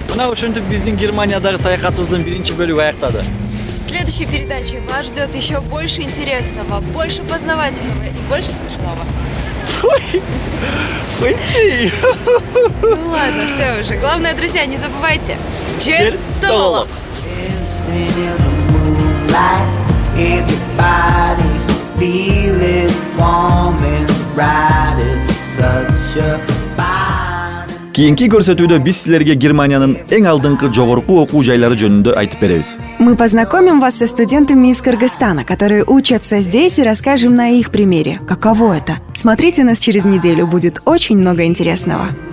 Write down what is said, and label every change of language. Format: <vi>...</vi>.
<ky>Ошентип биздин Германиядагы саякатыбыздын биринчи бөлүгү аяктады.</ky> <ru>В следующей передаче вас ждет еще больше интересного, больше познавательного и больше смешного. Ой-чи! Ну ладно, все уже. Главное, друзья, не забывайте. Чертолог!</ru> <ky>Кийинки көрсөтүүдө биз силерге Германиянын эң алдыңкы жогорку окуу жайлары жөнүндө айтып беребиз.</ky> <ru>Мы познакомим вас со студентами из Кыргызстана, которые учатся здесь, и расскажем на их примере, каково это. Смотрите нас через неделю, будет очень много интересного.</ru>